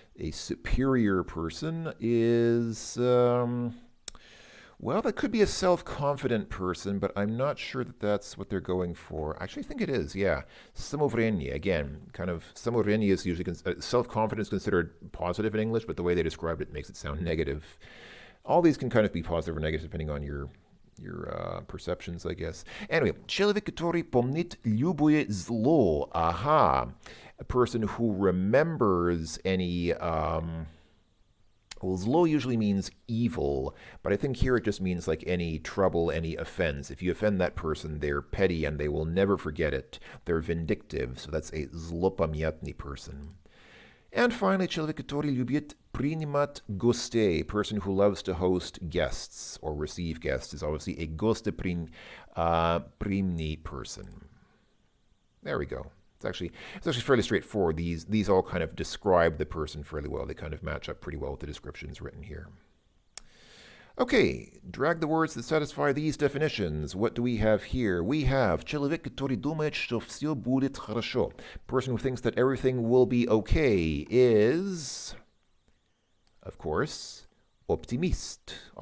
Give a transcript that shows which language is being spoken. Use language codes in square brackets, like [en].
[en] A superior person is, well, that could be a self-confident person, but I'm not sure that that's what they're going for. Actually, I think it is, yeah. Самоуверенный, again, kind of, самоуверенный is usually, self-confidence considered positive in English, but the way they described it makes it sound negative. All these can kind of be positive or negative depending on your perceptions, I guess. Anyway, [ru] человек, который помнит любое зло. Aha. [en] A person who remembers any, well, zlo usually means evil, but I think here it just means like any trouble, any offense. If you offend that person, they're petty and they will never forget it. They're vindictive, so that's a zlopamyatny person. And finally, [ru] человек, который любит принимать гостей, [en] a person who loves to host guests or receive guests, is obviously a гостеприимный person. There we go. It's actually fairly straightforward. These all kind of describe the person fairly well. They kind of match up pretty well with the descriptions written here. Okay, drag the words that satisfy these definitions. What do we have here? We have [ru] человек, который думает, что все будет хорошо. [en] Person who thinks that everything will be okay is, of course, optimist.